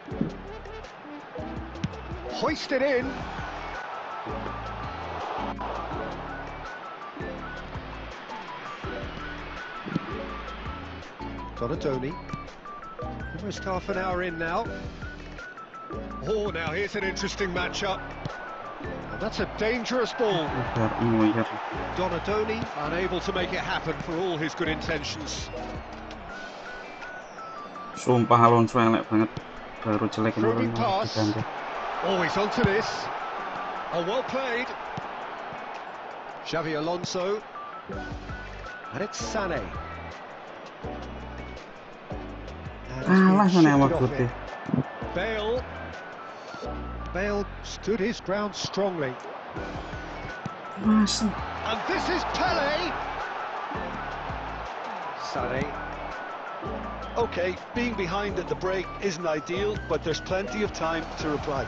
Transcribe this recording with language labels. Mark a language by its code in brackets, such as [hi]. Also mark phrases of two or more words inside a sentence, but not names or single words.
[en] Hoisted in. Donatoni. Almost half an hour in now. Oh, now here's an interesting matchup. And that's a dangerous ball. Donatoni unable to make it happen for all his good intentions. [jv] Sumpah Alonso elek banget. [id] Baru jelek [en] Probing pass. Oh, he's onto this. Oh, well played. Xavi Alonso. And it's Sané. [id] Kalah sana sama Putih. [en] Bale stood his ground strongly. Masa. And this is Pele. Sané. Okay, being behind at the break isn't ideal, but there's plenty of time to reply.